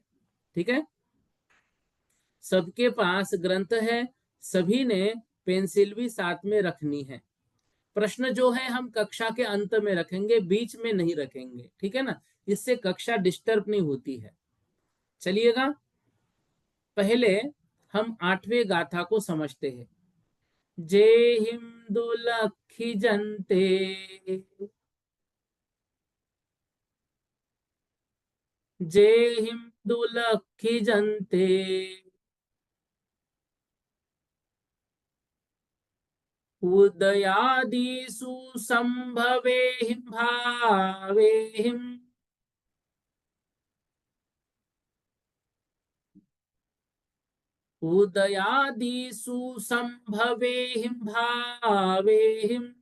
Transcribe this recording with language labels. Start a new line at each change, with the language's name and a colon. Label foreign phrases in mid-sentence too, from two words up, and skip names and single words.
Hindi: ठीक है, सबके पास ग्रंथ है, सभी ने पेंसिल भी साथ में रखनी है। प्रश्न जो है हम कक्षा के अंत में रखेंगे, बीच में नहीं रखेंगे, ठीक है ना, इससे कक्षा डिस्टर्ब नहीं होती है। चलिएगा, पहले हम 8वें गाथा को समझते हैं।
Prakrit languages: जे हिंदू लखी जनते, जे हिंदू लखी जनते, उदयादिषु संभवेहिं भावेहिं, उदयादिषु संभवेहिं भावेहिं,